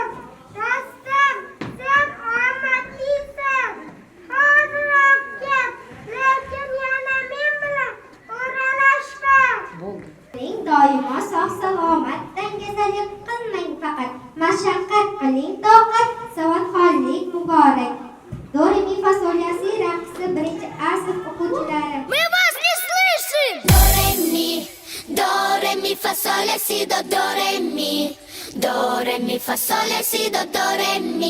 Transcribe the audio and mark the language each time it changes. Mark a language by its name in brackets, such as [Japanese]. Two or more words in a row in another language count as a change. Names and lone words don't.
[Uzbek] Dostim, sen omadlisan. Hoziroq kel, lekin yana men bilan o'ralashma. Doimo sog' salomat, dangasalik qilmang faqat. Mashaqqat qiling, toqat, savodxonlik muborak. Do re mi fa sol la si raqsi birinchi A sinf o'quvchilari. Do re mi fa sol la si do re mi. Do re mi fa sol la si do re mi.